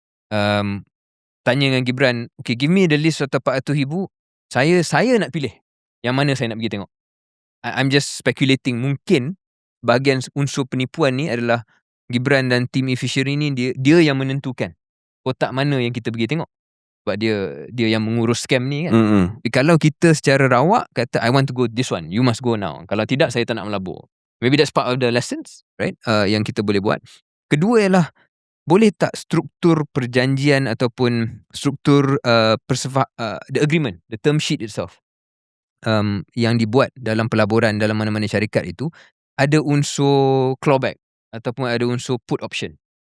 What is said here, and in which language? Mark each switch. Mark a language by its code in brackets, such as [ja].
[ms] Tanya dengan [en] Gibran, okay, give me the list of 400,000. [ms] Saya nak pilih yang mana saya nak pergi tengok. [en] I'm just speculating. [ms] Mungkin bahagian unsur penipuan ni adalah Gibran dan tim e-fishery ni dia yang menentukan kotak mana yang kita pergi tengok. Sebab dia yang mengurus scam ni kan. Kalau kita secara rawak kata [en] I want to go this one, you must go now. [ms] Kalau tidak, saya tak nak melabur. [en] Maybe that's part of the lessons, right? [ms] Yang kita boleh buat. Kedua ialah, boleh tak struktur perjanjian ataupun struktur [en] the agreement, the term sheet itself, [ms] yang dibuat dalam pelaburan dalam mana-mana syarikat itu ada unsur clawback ataupun ada unsur put option.